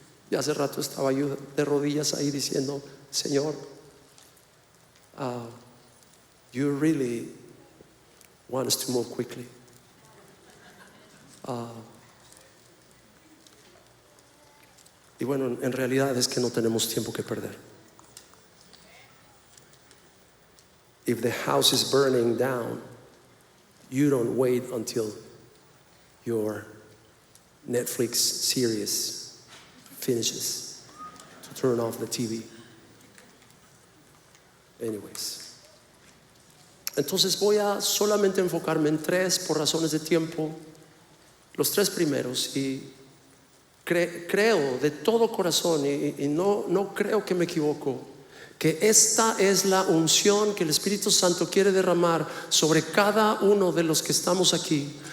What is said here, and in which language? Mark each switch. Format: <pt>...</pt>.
<es>Y hace rato estaba yo de rodillas ahí diciendo: Señor,</es> <en>you really want us to move quickly.</en> <es>Y bueno, en realidad es que no tenemos tiempo que perder.</es> <en>If the house is burning down, you don't wait until your Netflix series finishes to turn off the TV.</en> <es>Anyways, entonces voy a solamente enfocarme en 3 por razones de tiempo, los 3 primeros, y creo de todo corazón y no creo que me equivoco, que esta es la unción que el Espíritu Santo quiere derramar sobre cada uno de los que estamos aquí.</es>